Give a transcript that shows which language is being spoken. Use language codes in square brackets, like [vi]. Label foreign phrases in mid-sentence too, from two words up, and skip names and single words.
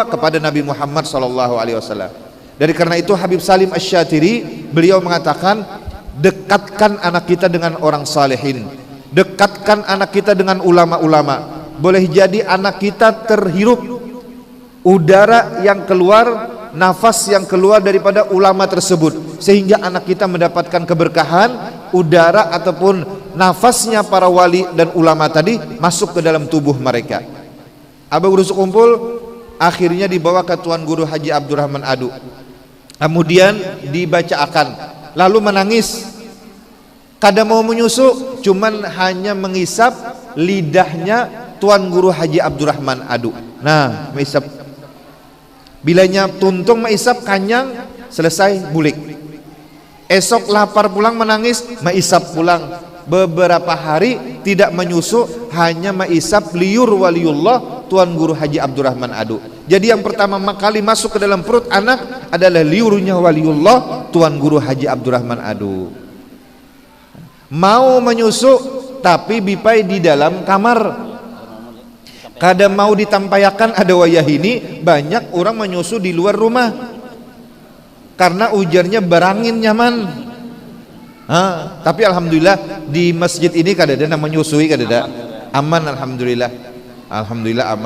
[id] Kepada Nabi Muhammad SAW. Dari karena itu Habib Salim Asy-Syatiri beliau mengatakan, dekatkan anak kita dengan orang salihin, dekatkan anak kita dengan ulama-ulama. Boleh jadi anak kita terhirup udara yang keluar, nafas yang keluar daripada ulama tersebut, sehingga anak kita mendapatkan keberkahan udara ataupun nafasnya para wali dan ulama tadi masuk ke dalam tubuh mereka. Abah Guru Sekumpul akhirnya dibawa ke Tuan Guru Haji Abdurrahman Adu, kemudian dibacakan, lalu menangis. [bjn] Kada mau menyusu, cuman hanya mengisap lidahnya Tuan Guru Haji Abdurrahman Adu. Nah, mengisap, bilanya tuntung mengisap, kanyang, selesai bulik. Esok lapar pulang menangis, mengisap pulang. [id] Beberapa hari tidak menyusu, hanya mengisap liur waliullah Tuan Guru Haji Abdurrahman Adu. Jadi yang pertama kali masuk ke dalam perut anak adalah liurnya waliullah Tuan Guru Haji Abdurrahman Adu. [bjn] Mau menyusu tapi bipai di dalam kamar, kada mau ditampayakan. Ada wayah ini banyak orang menyusu di luar rumah karena ujarnya berangin nyaman. Tapi alhamdulillah di masjid ini kada ada nama menyusui, kada ada, aman, alhamdulillah, alhamdulillah aman.